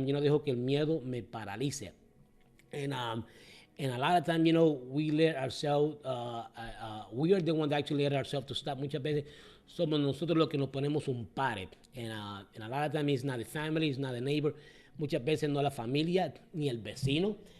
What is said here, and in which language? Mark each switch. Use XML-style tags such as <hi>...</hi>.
<es>Yo no dejo que el miedo me paralice.</es> <en>And a lot of times, we let ourselves, we are the one that actually let ourselves to stop.</en> <es>Muchas veces somos nosotros los que nos ponemos un pare.</es> <en>And a lot of times it's not the family, it's not the neighbor.</en> <es>Muchas veces no la familia ni el vecino.</es>